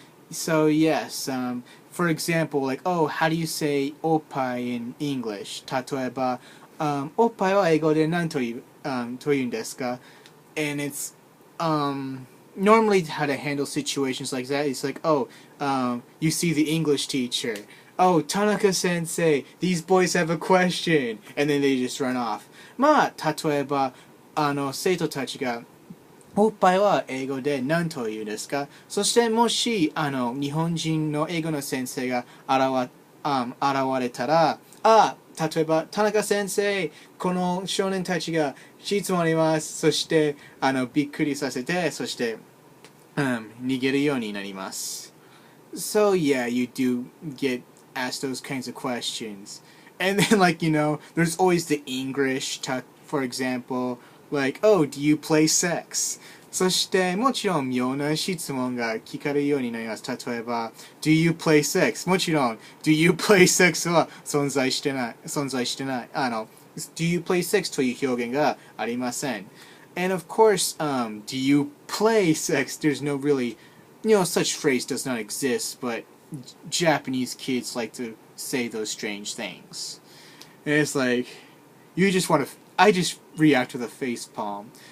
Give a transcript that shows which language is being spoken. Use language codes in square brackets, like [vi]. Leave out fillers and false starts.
[en] So yes, for example, like, oh, how do you say おっぱい in English? [ja] 例えば、おっぱいは英語で何と言うんですか? [en] And it's normally how to handle situations like that is like, oh, you see the English teacher. Oh, Tanaka sensei, these boys have a question. And then they just run off. [ja] まあ、例えば、生徒たちが、おっぱいは英語で何と言うんですか? そしてもし、日本人の英語の先生が現れたら、例えば、田中先生、この少年たちが質問あります。そして、びっくりさせて、そして、逃げるようになります。 [en] So yeah, you do get asked those kinds of questions. And then there's always the English, for example, like, oh, do you play sex? [ja] そしてもちろん妙な質問が聞かれるようになります。例えば、 [en] do you play sex? [ja] もちろん、 [en] do you play sex [ja] は存在してない。 [en] do you play sex [ja] という表現がありません。 [en] And of course, do you play sex? There's no really, such phrase does not exist, but Japanese kids like to say those strange things. And it's like, I just react with a face palm.